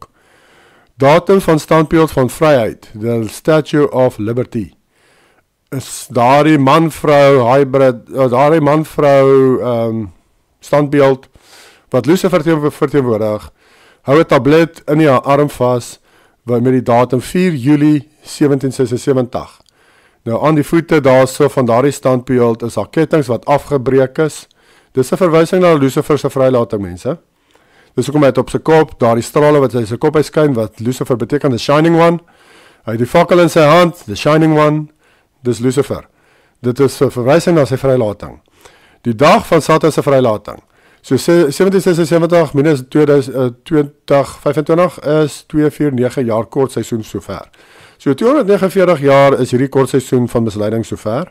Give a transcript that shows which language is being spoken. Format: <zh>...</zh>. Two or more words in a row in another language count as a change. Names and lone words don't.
<af>Datum van standbeeld van vryheid,</af> <en>the Statue of Liberty,</en> <af>is daardie man-vrou hybrid, daardie man-vrou standbeeld wat Lucifer verteenwoordig, hou 'n tablet in die arm vas met die datum 4 Julie 1776. Nou aan die voete daarso van daardie standbeeld is daar kettinge wat afgebreek is. Dis 'n verwysing na Lucifer se vrylating, mense. Dis hoekom hy het op sy kop, daardie strale wat hy sy kop uitskyn, wat Lucifer beteken,</af> <en>the shining one.</en> <af>Hy het die fakkel in sy hand,</af> <en>the shining one,</en> <af>dis Lucifer. Dit is 'n verwysing na sy vrylating. Die dag van Satan se vrylating. So 1776 minus 2025 is 249 jaar kort seisoen sover. So 249 jaar is hierdie kort seisoen van misleiding sover.</af>